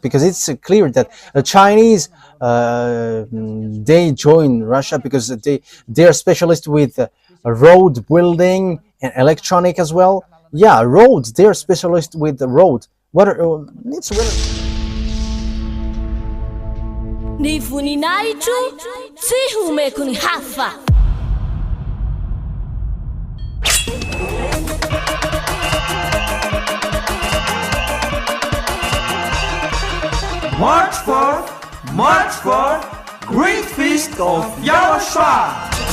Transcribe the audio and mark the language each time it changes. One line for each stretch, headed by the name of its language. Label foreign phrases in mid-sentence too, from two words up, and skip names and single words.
English: Because it's clear that the Chinese they join Russia because they are specialists with road building and electronic as well. Yeah, roads. They are specialists with the road. What are it's
Malagasy: Ni voninahitro tsy homeko ny hafa.
English: March 4th, Great Feast of YAHOSHUAH.